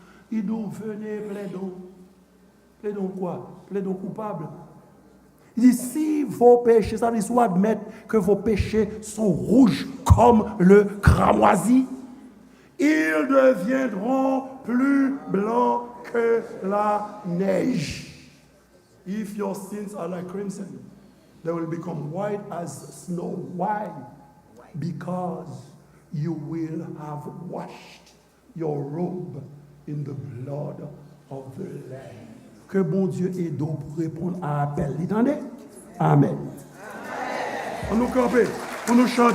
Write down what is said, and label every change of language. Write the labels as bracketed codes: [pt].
[fr] Il nous venez, plaidons. Plaidons quoi? Plaidons coupables. Il dit, si vos péchés, ça veut dire, soit admettre que vos péchés sont rouges comme le cramoisi, ils deviendront plus blancs que la neige. [en] If your sins are like crimson, they will become white as snow. Why? Because you will have washed your robe in the blood of the Lamb. [fr] Que bon Dieu aide pour répondre à l'appel. Vous entendez? Amen. On nous camper, on nous chanter.